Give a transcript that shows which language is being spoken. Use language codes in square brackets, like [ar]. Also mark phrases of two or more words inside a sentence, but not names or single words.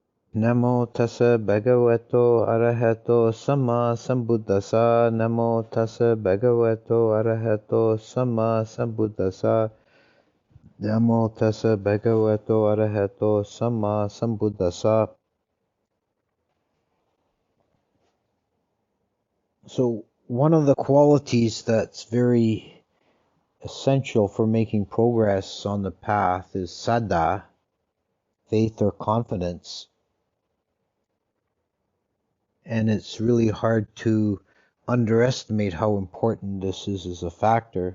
[pi] Namo tassa bhagavato arahato samma sambuddhassa. Namo tassa bhagavato arahato samma sambuddhassa. Namo tassa bhagavato arahato samma sambuddhassa. [en] So one of the qualities that's very essential for making progress on the path is Saddha, faith or confidence. And it's really hard to underestimate how important this is as a factor.